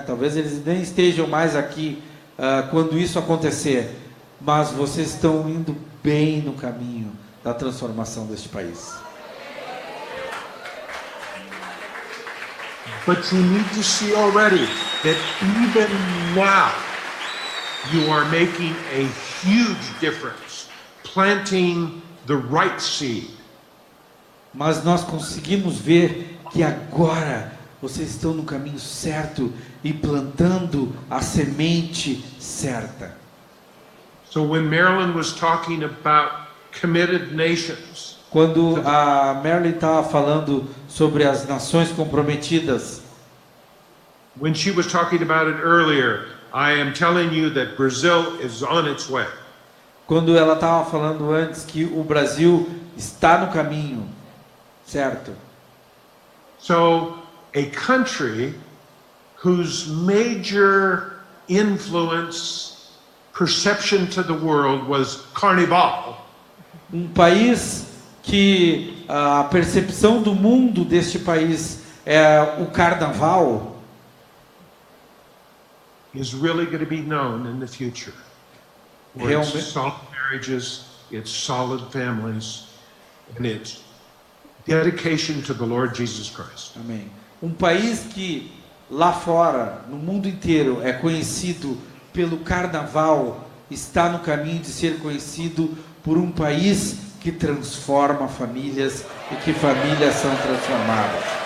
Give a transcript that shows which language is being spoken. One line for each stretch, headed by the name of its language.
Portuguese: Talvez eles nem estejam mais aqui quando isso acontecer, mas vocês estão indo bem no caminho da transformação deste país.
English: But you need to see already that even now you are making a huge difference, planting the right seed.
Portuguese: Mas nós conseguimos ver que agora vocês estão no caminho certo e plantando a semente certa.
English: So when Marilyn was talking about committed nations,
Portuguese: Quando a Marilyn estava falando sobre as nações comprometidas,
English: when she was talking about it earlier, I am telling you that Brazil is on its way.
Portuguese: quando ela estava falando antes que o Brasil está no caminho, certo?
English: So a country whose major influence, perception to the world was carnival,
Portuguese: Um país que a percepção do mundo deste país é o carnaval,
English: is really going to be known in the future. For
Portuguese: Realmente-
English: its solid marriages, its solid families, and its dedication to the Lord Jesus Christ.
Portuguese: amém. Um país que lá fora, no mundo inteiro, é conhecido pelo carnaval, está no caminho de ser conhecido por um país que transforma famílias e que famílias são transformadas.